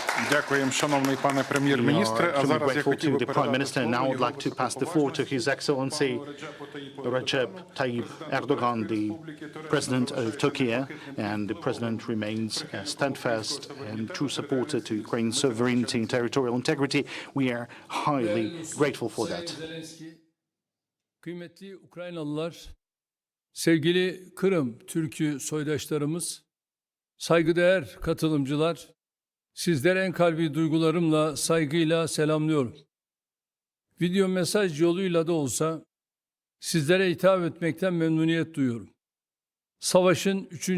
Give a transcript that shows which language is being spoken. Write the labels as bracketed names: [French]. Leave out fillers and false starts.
[Ukrainian] Дякуємо, шановний пане прем'єр-міністре. А зараз я хотів би [English] Prime Minister. And now I'd like to pass the floor to His Excellency Recep Tayyip Erdogan, the President of Turkey, and the President remains a steadfast and true supporter to Ukraine's sovereignty and territorial integrity. We are highly grateful for that. [Turkish] Kıymetli Ukraynalılar, sevgili Kırım Türk'ü soydaşlarımız, saygıdeğer katılımcılar, sizlere en kalbi duygularımla, saygıyla selamlıyorum. Video mesaj yoluyla da olsa sizlere hitap etmekten memnuniyet duyuyorum. Savaşın 3.